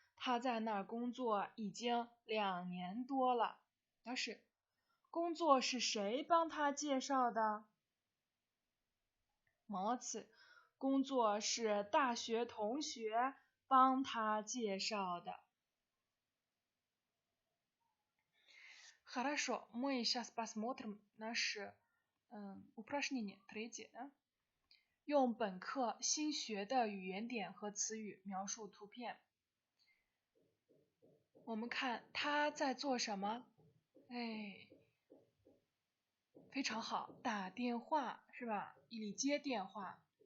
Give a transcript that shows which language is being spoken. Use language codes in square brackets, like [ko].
[zh] 他在那儿工作已经2年多了。但是，工作是谁帮他介绍的？ [ru] Молодцы. [zh] 工作是大学同学帮他介绍的。 [ru] Хорошо, мы сейчас посмотрим наши упражнения. Третье, да? [zh] 用本课新学的语言点和词语描述图片。我们看他在做什么？非常好，打电话是吧？伊里接电话。